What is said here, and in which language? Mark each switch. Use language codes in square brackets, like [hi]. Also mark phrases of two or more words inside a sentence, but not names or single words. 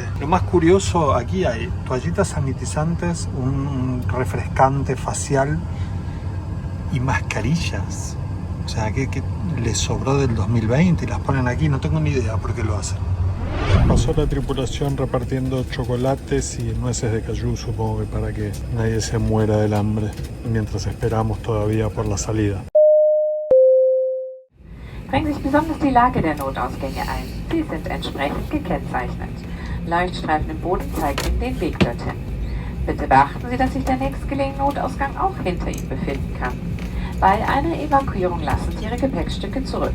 [es] Lo más curioso, aquí hay toallitas sanitizantes, un refrescante facial y mascarillas. O sea, que les sobró del 2020 y las ponen aquí. No tengo ni idea por qué lo hacen. Pasó la tripulación repartiendo chocolates y nueces de cayú, supongo que para que nadie se muera del hambre, mientras esperamos todavía por la salida. [de] Bringen sich besonders die Lage der Notausgänge ein. Sie sind entsprechend gekennzeichnet. Leuchtstreifen im Boden zeigen Ihnen den Weg dorthin. Bitte beachten Sie, dass sich der nächstgelegene Notausgang auch hinter Ihnen befinden kann. Bei einer Evakuierung lassen Sie Ihre Gepäckstücke zurück.